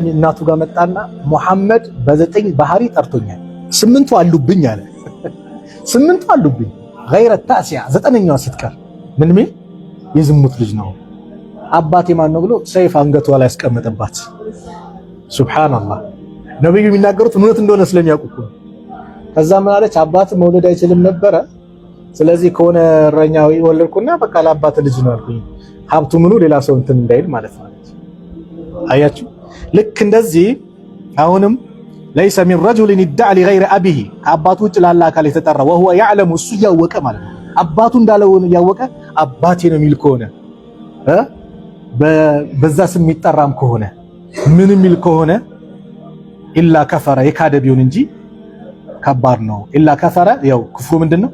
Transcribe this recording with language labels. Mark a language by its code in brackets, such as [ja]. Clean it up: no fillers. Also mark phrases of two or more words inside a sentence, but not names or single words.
[am] እናቱ ጋር መጣና ሙሐመድ በዘጠኝ ባህሪ ጠርቶኛል፣ ስምንቱ አሉብኝ አለ። ስምንቱ አሉብኝ [ar] غير تاسعة [am] ዘጠነኛዋ ስትቀር ምን የዝሙት ልጅ ነው። አባቴ ማን ነው ብሎ ሰይፍ አንገቷ ላይ ያስቀመጠባት። ሱብሃንአላህ ነብዩ የሚናገሩት እውነት እንደሆነ ስለሚያውቁ። ከዛ ምን አለች? አባት መውለድ አይችልም ነበረ ስለዚህ ከሆነ እረኛው ወለድኩና በቃ ለአባት ልጅ ነው አልኩኝ። ሀብቱ ምኑ ሌላ ሰው እንትን እንዳይል ማለት ነው። አያችሁ ልክ እንደዚህ አሁንም [ar] ليس من رجل ادعى لغير ابيه [am] ከአባቱ ውጭ ላለ አካል የተጠራ [ar] وهو يعلم [am] እሱ ያወቀ ማለት ነው። አባቱ እንዳለው ያወቀ አባቴ ነው የሚል ከሆነ በዛ ስም የሚጠራም ከሆነ ምን የሚል ከሆነ [ar] إلا كفر [am] የካደ ቢሆን እንጂ ከባድ ነው። [ar] إلا كفر [am] ያው ክፍሩ ምንድነው?